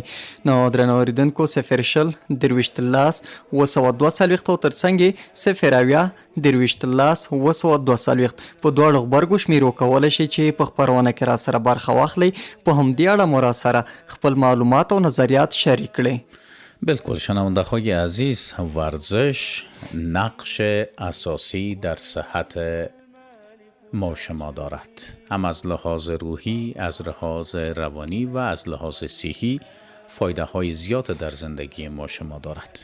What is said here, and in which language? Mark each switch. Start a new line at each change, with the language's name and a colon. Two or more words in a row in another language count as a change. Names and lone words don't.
Pashto: نو درنو اوریدونکو، 0 درویشت لاس 242 او ترڅنګ یې 0 درویشت لاس 242 په دواړو غبرګو شمیرو کولی شئ چې په خپرونه کې راسره برخه واخلئ. په همدې اړه مو راسره خپل معلومات او نظریات شریک کړئ.
Persian: بالکل شنونده های عزیز، ورزش نقش اساسی در صحت ما شما دارد، هم از لحاظ روحی، از لحاظ روانی و از لحاظ صحی فایده های زیاد در زندگی ما شما دارد.